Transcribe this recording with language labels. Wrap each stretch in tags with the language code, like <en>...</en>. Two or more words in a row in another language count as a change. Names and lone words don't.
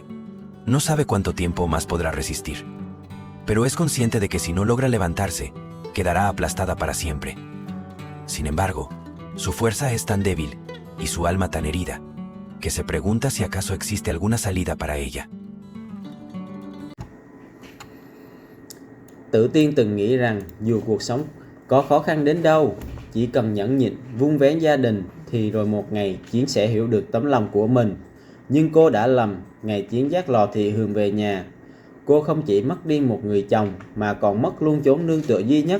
<es>No sabe cuánto tiempo más podrá resistir, pero es consciente de que si no logra levantarse, quedará aplastada para siempre. Sin embargo, su fuerza es tan débil, y su alma tan herida, que se pregunta si acaso existe alguna salida para ella.</es> <vi>Tử Tiên từng nghĩ rằng dù cuộc sống có khó khăn đến đâu, chỉ cần nhẫn nhịn vun vén gia đình thì rồi một ngày Chiến sẽ hiểu được tấm lòng của mình. Nhưng cô đã lầm, ngày Chiến dắt Lò Thị Hường về nhà, cô không chỉ mất đi một người chồng mà còn mất luôn chốn nương tựa duy nhất.</vi>